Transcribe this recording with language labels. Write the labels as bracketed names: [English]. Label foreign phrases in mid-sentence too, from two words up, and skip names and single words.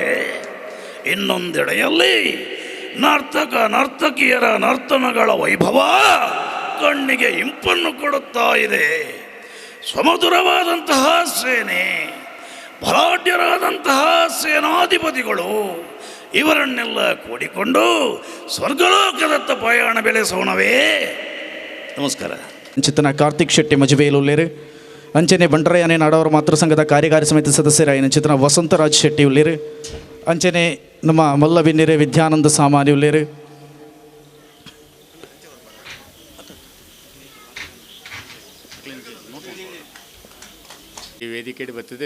[Kannada] ಇನ್ನೊಂದೆಡೆಯಲ್ಲಿ ನರ್ತಕ ನರ್ತಕಿಯರ ನರ್ತನಗಳ ವೈಭವ ಕಣ್ಣಿಗೆ ಇಂಪನ್ನು ಕೊಡುತ್ತಾ ಇದೆ. ಸುಮಧುರವಾದಂತಹ ಸೇನೆ, ಬಲಾಢ್ಯರಾದಂತಹ ಸೇನಾಧಿಪತಿಗಳು ಇವರನ್ನೆಲ್ಲ ಕೂಡಿಕೊಂಡು ಸ್ವರ್ಗಲೋಕದತ್ತ ಪಯಣ ಬೆಳೆಸೋಣವೇ. ನಮಸ್ಕಾರ. [Tulu] ಚಿತ್ತನ ಕಾರ್ತಿಕ್ ಶೆಟ್ಟಿ ಮಜಬೇಲುಲ್ಲೇರು ಅಂಚನೆ ಬಂಡರಾಯನೆ ನಾಡವರ ಮಾತೃ ಸಂಘದ ಕಾರ್ಯಕಾರಿ ಸಮಿತಿ ಸದಸ್ಯರಾಯಿನ ಚಿತ್ತನ ವಸಂತರಾಜ್ ಶೆಟ್ಟಿ ಉಲ್ಲೇರು ಅಂಚನೆ ನಮ್ಮ ಮಲ್ಲಬಿನ್ನೆರೆ ವಿದ್ಯಾನಂದ ಸಾಮಾನ್ಯ ಉಲ್ಲೇರು [Kannada] ಈ ವೇದಿಕೆಗೆ ಬರ್ತದೆ.